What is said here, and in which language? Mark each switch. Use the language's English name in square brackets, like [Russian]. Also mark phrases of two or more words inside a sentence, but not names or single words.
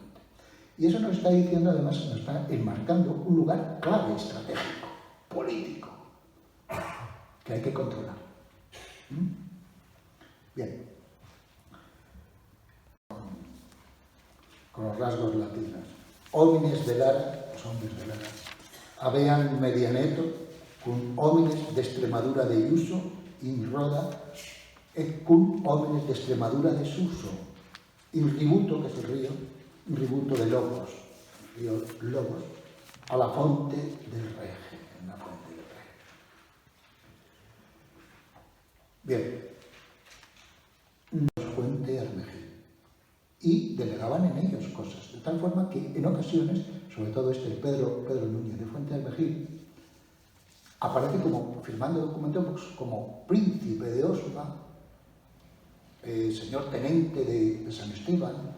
[Spanish] Y eso nos está diciendo, además, nos está enmarcando un lugar clave estratégico, político, que hay que controlar. Bien. Con los rasgos latinos. [Latin] Homines de Lara, [Spanish] los hombres de Lara, [Latin] habean medianeto cum homines de Extremadura de Iuso in roda et cum homines de Extremadura de Suso in ributo, [Spanish] que es el río, [Latin] in ributo de Lobos, [Spanish] río Lobos, [Latin] a la fonte del Rege, [Spanish] en la fuente del Rege. Bien, Fuente Armengil. Y delegaban en ellos cosas, de tal forma que en ocasiones, sobre todo Pedro Núñez de Fuente Armengil, aparece como, firmando documentos como príncipe de Osma, señor tenente de San Esteban,